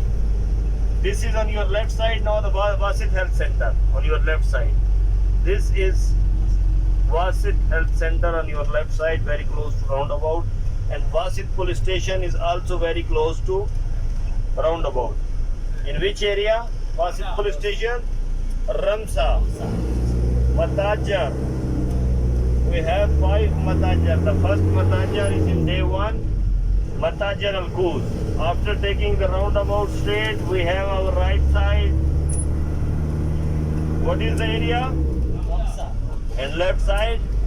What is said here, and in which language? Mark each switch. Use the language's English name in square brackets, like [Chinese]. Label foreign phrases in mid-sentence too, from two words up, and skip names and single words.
[English] This is on your left side now, the Wasit Health Center on your left side. This is Wasit Health Center on your left side, very close to roundabout. And Wasit Police Station is also very close to roundabout. In which area? Wasit Police Station? Ramsa. Matajar. We have 5 Matajar. The first Matajar is in day 1. Matajar Al Kuz. After taking the roundabout straight, we have our right side. What is the area? And left side?